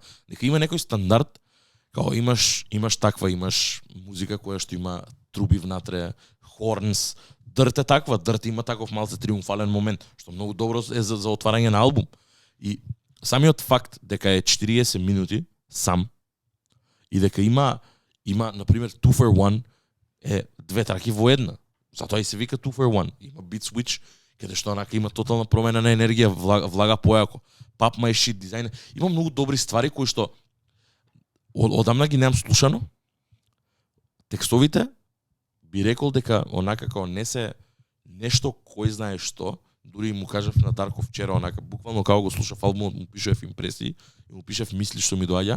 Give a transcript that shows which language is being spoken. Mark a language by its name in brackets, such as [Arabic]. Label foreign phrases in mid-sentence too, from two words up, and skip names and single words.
[Macedonian] Нека има некој стандард, као имаш таква, имаш музика која што има труби внатре, хорнс, Dirt е таква, Dirt има таков малце триумфален момент, што многу добро е за отварање на албум. И самиот факт дека е 40 минути сам и дека има на пример 2 for 1 е две траки во една. Затоа и се вика 2 for 1. Има [English] beat switch [Macedonian] каде што онака има тотална промена на енергија, влага појако. Pop my shit дизајн. Има многу добри ствари кои што одамна ги немам слушано. Текстовите би рекол дека онака како не се нешто кој знае што. Дури му кажав на Дарко вчера, онака буквално како го слушав албумот, му пишев импресии и му пишев мисли што ми доаѓа.